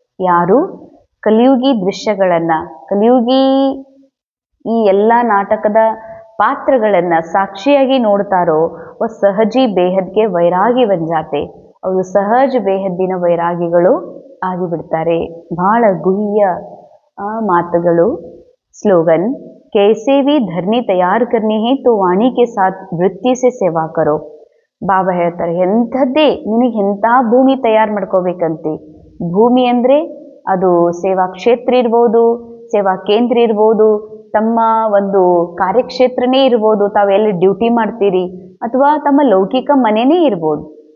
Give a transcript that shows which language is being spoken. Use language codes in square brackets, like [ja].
[kn] ಯಾರು ಕಲಿಯುಗಿ ದೃಶ್ಯಗಳನ್ನ, ಕಲಿಯುಗಿ ಈ ಎಲ್ಲ ನಾಟಕದ ಪಾತ್ರಗಳನ್ನ ಸಾಕ್ಷಿಯಾಗಿ ನೋಡ್ತಾರೋ [hi] ವ ಸಹಜಿ ಬೇಹದ್ಗೆ ವೈರಾಗಿ ಬಂಜಾತೆ. [kn] ಅವರು ಸಹಜ ಬೇಹದ್ದಿನ ವೈರಾಗಿಗಳು ಆಗಿಬಿಡ್ತಾರೆ. ಬಹಳ ಗುಹ್ಯ ಮಾತುಗಳು. [hi] ಸ್ಲೋಗನ್, कैसे भी धरनी तैयार करनी है तो वाणी के साथ वृत्ति से सेवा करो. [kn] ಬಾಬಾ ಹೇಳ್ತಾರೆ ಎಂಥದ್ದೇ ನಿನಗೆ ಎಂಥ ಭೂಮಿ ತಯಾರು ಮಾಡ್ಕೋಬೇಕಂತೆ. ಭೂಮಿ ಅಂದ್ರೆ ಅದು ಸೇವಾ ಕ್ಷೇತ್ರ ಇರ್ಬೋದು, ಸೇವಾ ಕೇಂದ್ರ ಇರ್ಬೋದು, ತಮ್ಮ ಒಂದು ಕಾರ್ಯಕ್ಷೇತ್ರನೇ ಇರ್ಬೋದು, ತಾವೆಲ್ಲಿ ಡ್ಯೂಟಿ ಮಾಡ್ತೀರಿ, ಅಥವಾ ತಮ್ಮ ಲೌಕಿಕ ಮನೆನೇ ಇರ್ಬೋದು.